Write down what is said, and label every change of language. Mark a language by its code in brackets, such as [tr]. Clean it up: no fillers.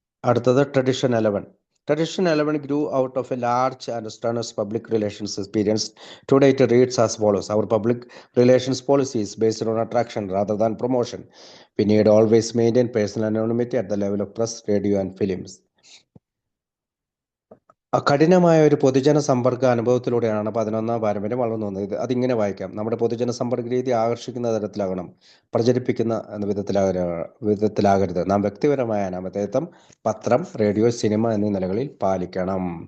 [ml] അടുത്തത് tradition 11. [en] Tradition 11 grew out of a large and strenuous public relations experience. Today it reads as follows: our public relations policy is based on attraction rather than promotion. We need always maintain personal anonymity at the level of press, radio, and films. [ml] കഠിനമായ ഒരു പൊതുജന സമ്പർക്ക അനുഭവത്തിലൂടെയാണ് 11ാം പാരമ്പര്യം വളർന്നു വന്നത്. അതിങ്ങനെ വായിക്കാം: നമ്മുടെ പൊതുജന സമ്പർക്ക രീതി ആകർഷിക്കുന്ന തരത്തിലാകണം, പ്രചരിപ്പിക്കുന്ന എന്ന വിധത്തിലാകരുത്. നാം വ്യക്തിപരമായ അനാമധേയത്വം പത്രം, റേഡിയോ, സിനിമ എന്നീ നിലകളിൽ പാലിക്കണം.